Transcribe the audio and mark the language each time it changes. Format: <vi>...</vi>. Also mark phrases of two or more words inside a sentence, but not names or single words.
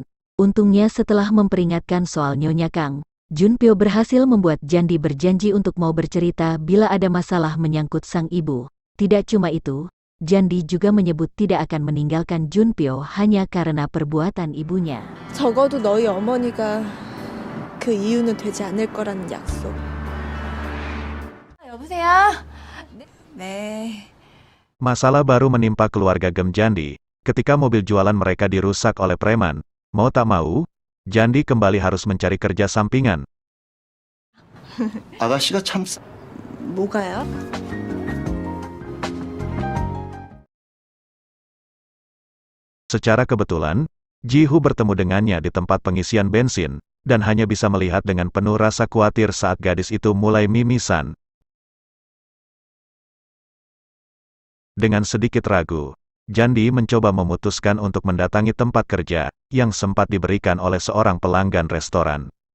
<id>Untungnya setelah memperingatkan soal Nyonya Kang, Junpyo berhasil membuat Jandi berjanji untuk mau bercerita bila ada masalah menyangkut sang ibu. Tidak cuma itu, Jandi juga menyebut tidak akan meninggalkan Junpyo hanya karena perbuatan ibunya.</id> <ko>적어도 너희 어머니가 그 이유는 되지 않을 거라는 약속. 여보세요? 네.</ko> <id>Masalah baru menimpa keluarga Gem Jandi, ketika mobil jualan mereka dirusak oleh preman. Mau tak mau, Jandi kembali harus mencari kerja sampingan.</id> <ko>아가씨가 참 뭐가요?</ko> <id>Secara kebetulan, Jihu bertemu dengannya di tempat pengisian bensin, dan hanya bisa melihat dengan penuh rasa khawatir saat gadis itu mulai mimisan. Dengan sedikit ragu, Jandi mencoba memutuskan untuk mendatangi tempat kerja, yang sempat diberikan oleh seorang pelanggan restoran.</id>